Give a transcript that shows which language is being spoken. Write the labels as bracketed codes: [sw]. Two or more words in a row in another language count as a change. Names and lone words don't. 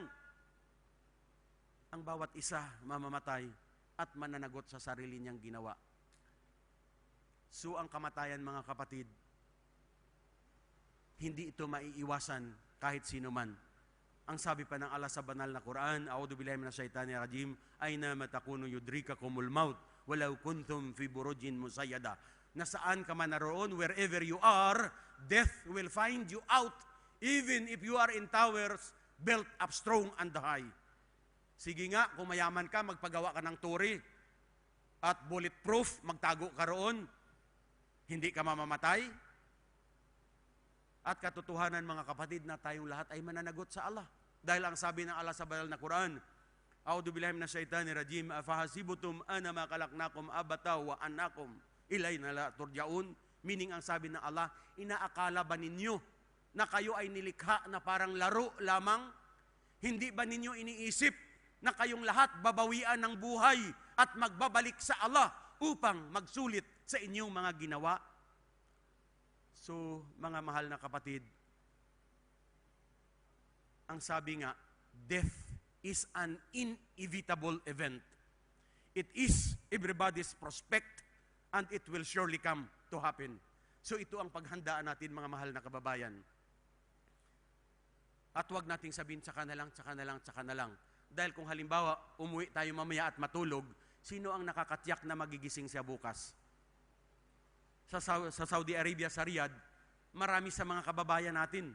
[tl] Ang bawat isa mamamatay at mananagot sa sarili niyang ginawa. So ang kamatayan mga kapatid, hindi ito maiiwasan kahit sino man. Ang sabi pa ng Allah sa banal na Quran, [ar] أعوذ بالله من الشيطان الرجيم, أينما تكونوا يدرككم الموت ولو كنتم في بروج مشيدة. [tl] Nasaan ka man naroon, [en] wherever you are, death will find you out, even if you are in towers built up strong and high. [tl] Sige nga, kung mayaman ka, magpagawa ka ng turi at bulletproof, magtago ka roon, hindi ka mamamatay. At katotohanan mga kapatid na tayong lahat ay mananagot sa Allah. Dahil ang sabi ng Allah sa banal na Quran, [ar] أعوذ بالله من الشيطان الرجيم, أفحسبتم أنما خلقناكم عبثا وأنكم إلينا لا ترجعون. [tl] Meaning ang sabi ng Allah, inaakala ba ninyo na kayo ay nilikha na parang laro lamang? Hindi ba ninyo iniisip na kayong lahat babawian ng buhay at magbabalik sa Allah upang magsulit sa inyong mga ginawa? So, mga mahal na kapatid, ang sabi nga, [en] death is an inevitable event. It is everybody's prospect and it will surely come to happen. [tl] So, ito ang paghandaan natin mga mahal na kababayan. At huwag nating sabihin, tsaka na lang, tsaka na lang, tsaka na lang. Dahil kung halimbawa, umuwi tayo mamaya at matulog, sino ang nakakatiyak na magigising siya bukas? Sa Saudi Arabia, sa Riyadh, marami sa mga kababayan natin.